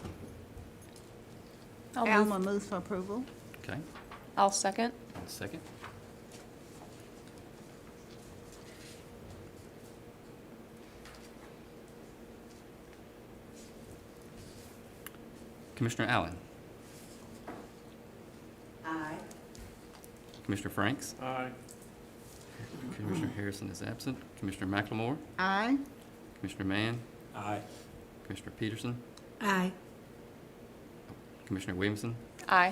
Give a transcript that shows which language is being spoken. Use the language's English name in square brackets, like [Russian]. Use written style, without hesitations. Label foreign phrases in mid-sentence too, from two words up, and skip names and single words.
[English] Alma moves for approval. okay, I'll second. and second? Commissioner Allen? Aye. Commissioner Franks? Aye. Commissioner Harrison is absent. Commissioner McLemore? Aye. Commissioner Mann? Aye. Commissioner Peterson? Aye. Commissioner Williamson? Aye.